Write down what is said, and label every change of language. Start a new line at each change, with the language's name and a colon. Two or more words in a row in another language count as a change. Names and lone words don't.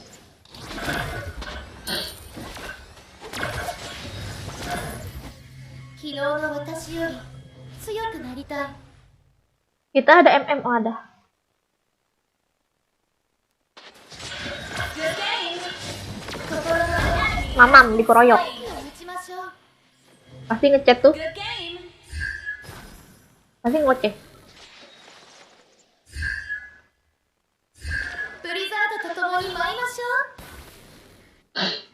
Japanese: 昨日の私より強くなりたい。
Indonesian: Kita ada MMO ada.
English: Good game.
Japanese: 心の
Indonesian: Mamam dikeroyok.
Japanese: 勇気を持ちましょう。
Indonesian: Pasti ngechat tuh.
English: Good game.
Indonesian: Pasti ngoceh.
Japanese: ブリザードと共に舞いましょう。